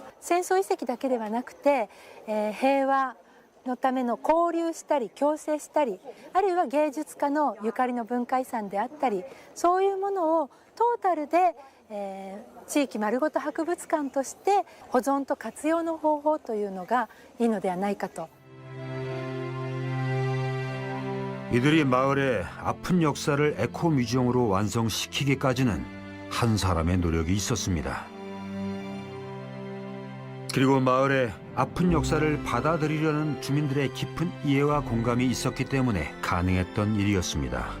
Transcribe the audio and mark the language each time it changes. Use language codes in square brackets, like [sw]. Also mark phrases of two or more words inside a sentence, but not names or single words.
[ja] 戦争遺跡だけではなくて、平和のための交流したり共生したり、あるいは芸術家のゆかりの文化遺産であったり、そういうものをトータルで、地域丸ごと博物館として保存と活用の方法というのがいいのではないかと。 [ko] 이들이 마을의 아픈 역사를 에코 뮤지엄으로 완성시키기까지는 한 사람의 노력이 있었습니다. 그리고 마을의 아픈 역사를 받아들이려는 주민들의 깊은 이해와 공감이 있었기 때문에 가능했던 일이었습니다.